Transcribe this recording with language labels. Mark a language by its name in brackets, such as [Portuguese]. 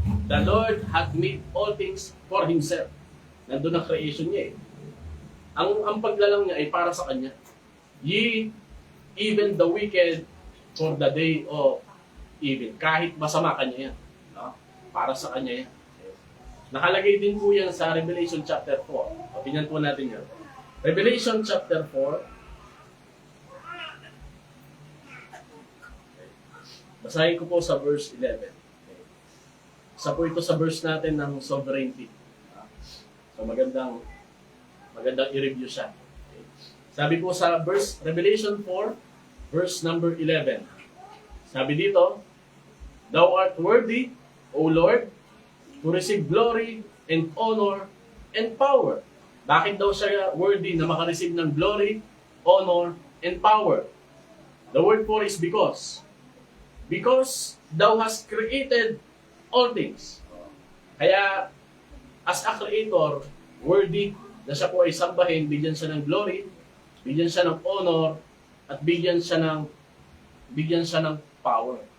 [English] The Lord hath made all things for Himself. [Filipino] Nandun ang creation niya eh. Ang paglalang niya ay para sa Kanya. [English] Ye, even the wicked, for the day of evil. [Filipino] Kahit masama Kanya yan. [English] Para sa Kanya yan. [Filipino] Nakalagay din po yan sa Revelation chapter 4. O, tingnan po natin yan. Revelation chapter 4. Basahin ko po sa verse 11. Isa po ito sa verse natin ng sovereignty. So magandang i-review siya. Sabi po sa Revelation 4, verse number 11. Sabi dito, [English] Thou art worthy, O Lord, to receive glory and honor and power. [Filipino] Bakit daw siya worthy na makareceive ng glory, honor, and power? [English] The word for is because. Because thou hast created all things. [Filipino] Kaya, as a creator, worthy na siya po ay sambahin, bigyan siya ng glory, bigyan siya ng honor, at bigyan siya ng power.